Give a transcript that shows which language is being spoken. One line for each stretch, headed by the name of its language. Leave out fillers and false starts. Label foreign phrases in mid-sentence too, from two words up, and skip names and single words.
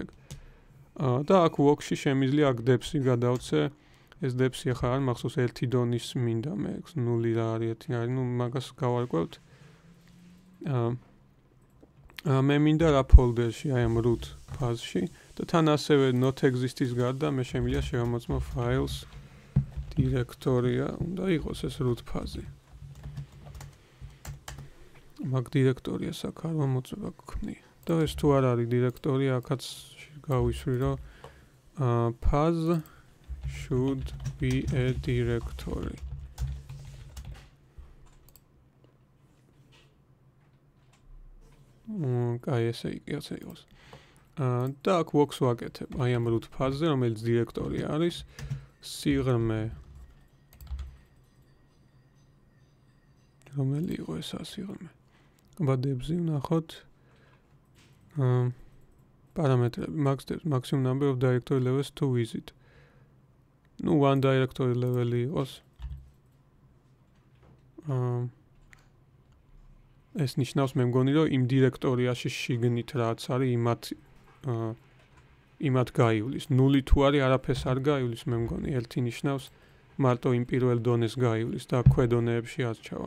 Georgian: და აქ walk-ში შემიძლია აქ depth-ი გადავცე. ეს depth-ი ახლა არ მახსოვს 1 დონის მინდა მე 0 რა არის 1 არის, ნუ მაგას გავარკვევთ. მე მინდა რა ფოლდერში, აი ამ
English: root path-ში
Georgian: და თან ასევე
English: not exist-ის
Georgian: გარდა მე შემიძლია შევამოწმო files დირექტორია, უნდა იყოს ეს
English: root path-ი.
Georgian: მაგ დირექტორიას აქ არ მომოწმება გქნია. და ეს თუ არ არის დირექტორია, აქაც გავისვრი რომ
English: path should be a directory.
Georgian: აი ესე იყოს. და აქ walks ვაკეთებ. აი ამ
English: root path-ზე,
Georgian: რომელიც დირექტორი არის, სიღრმე რომელი იყო ეს სიღრმე? ბადებზე ვნახოთ. პარამეტრები
English: maximum number of directory levels to visit.
Georgian: ნუ
English: one directory level-ი
Georgian: იყოს. ეს ნიშნავს მე მგონი რომ იმ დირექტორიაში შიგნით რაც არის იმათ გაივლის. 0 თუ არის არაფერს არ გაივლის მე მგონი. ერთი ნიშნავს მარტო იმ პირველ დონეს გაივლის და ქვედონეებში არჩევა.